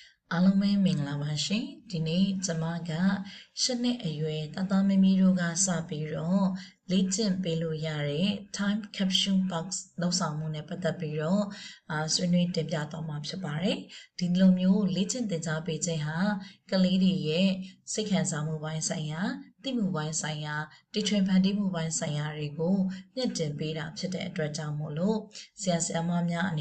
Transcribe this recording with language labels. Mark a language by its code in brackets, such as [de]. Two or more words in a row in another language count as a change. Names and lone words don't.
[my] အားလုံးပဲမင်္ဂလာပါရှင်ဒီနေ့ကျွန်မက8နှစ်အရွယ်တသားမမီတို့ကစပြီးတော့လေ့ကျင့်ပေးလို့ရတဲ့ [en] time capsule box [my] လောက်ဆောင်မှုနဲ့ပတ်သက်ပြီးတော့ဆွေးနွေးတင်ပြသွားမှာဖြစ်ပါတယ်ဒီလိုမျိုးလေ့ကျင့်သင်ကြားပေးခြင်းဟာကလေးတွေရဲ့စိတ်ခံစားမှုပိုင်းဆိုင်ရာသိမှုပိုင်းဆိုင်ရာတီထွင်ဖန်တီးမှုပိုင်းဆိုင်ရာတွေကိုမြင့်တင်ပေးတာဖြစ်တဲ့အတွက်ကြောင့်မို့လို့ဆရာဆရာမများအနေ